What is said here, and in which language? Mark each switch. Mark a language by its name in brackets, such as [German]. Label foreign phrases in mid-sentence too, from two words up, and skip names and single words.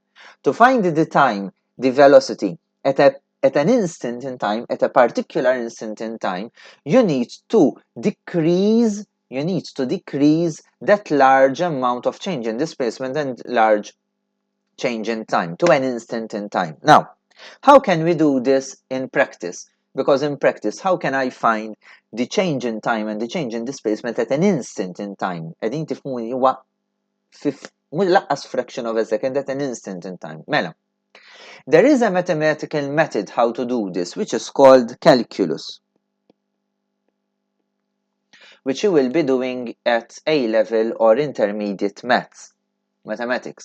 [English] To find the time, the velocity at an instant in time, at a particular instant in time, you need to decrease that large amount of change in displacement and large change in time to an instant in time. Now, how can we do this in practice? Because in practice, how can I find the change in time and the change in displacement at an instant in time? [Maltese] Qegħdin tifhmuni huwa mhux laqqas [English] fraction of a second, at an instant in time. Mela, there is a mathematical method how to do this, which is called calculus, which you will be doing at A-level or intermediate mathematics.